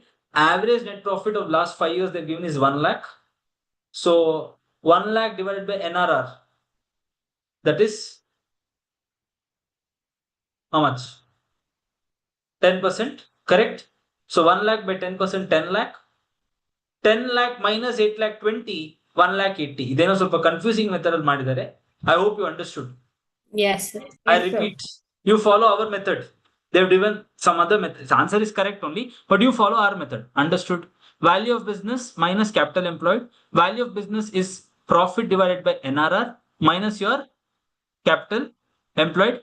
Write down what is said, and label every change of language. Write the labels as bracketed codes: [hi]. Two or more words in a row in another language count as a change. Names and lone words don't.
[en] Average net profit of last 5 years they've given is 1 lakh. So 1 lakh divided by NRR. That is how much? 10%, correct? So 1 lakh by 10%, 10 lakh. 10 lakh minus 8 lakh 20, 1 lakh 80. [kn] ಇದೇನೋ ಸ್ವಲ್ಪ [en] confusing method [kn] ಅಲ್ಲಿ ಮಾಡಿದ್ದಾರೆ. [en] I hope you understood. Yes, sir. I repeat, you follow our method. They've given some other method. The answer is correct only, but you follow our method. Understood? Value of business minus capital employed. Value of business is profit divided by NRR minus your capital employed.